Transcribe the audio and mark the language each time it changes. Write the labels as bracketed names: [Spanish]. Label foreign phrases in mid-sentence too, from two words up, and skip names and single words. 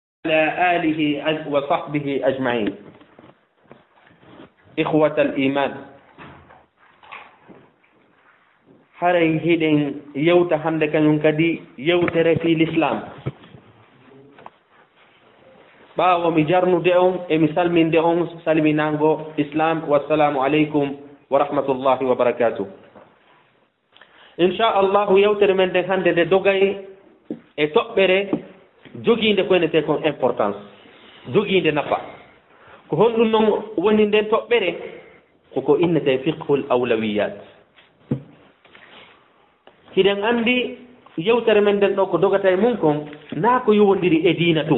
[Arabic] وعلى آله وصحبه أجمعين. إخوة الإيمان، [Fula] haray hiɗen yewta hande kañum kadi yewtere fi l'islam. ɓaawo mi jarnude on e mi salminde on salminango islam. [Arabic] والسلام عليكم ورحمة الله وبركاته. [Fula] inchallahu yewtere men nden hande nde dogay e toɓɓere jogiinde ko enete kon importance, jogiinde nafa. ko honɗum noon woni nden toɓɓere koko innete [Arabic] فقه الأولويات. [Fula] hiɗen anndi yewtere men nden ɗo ko dogata e mum kon naa ko yowondiri e diina tun.